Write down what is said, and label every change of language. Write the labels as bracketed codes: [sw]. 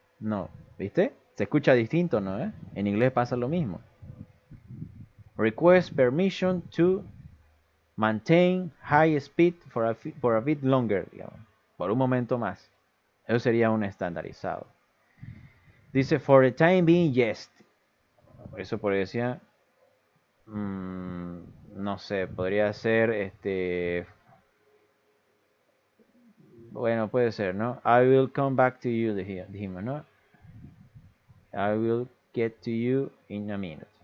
[es] No, ¿viste? Se escucha distinto, ¿no? En inglés pasa lo mismo. [en] Request permission to maintain high speed for a bit longer, [es] digamos, por un momento más. Eso sería un estandarizado. [en] Dice, for the time being, yes. [es] Eso podría decir, no sé, podría ser, bueno, puede ser, ¿no? [en] I will come back to you, dijimos, ¿no? I will get to you in a minute.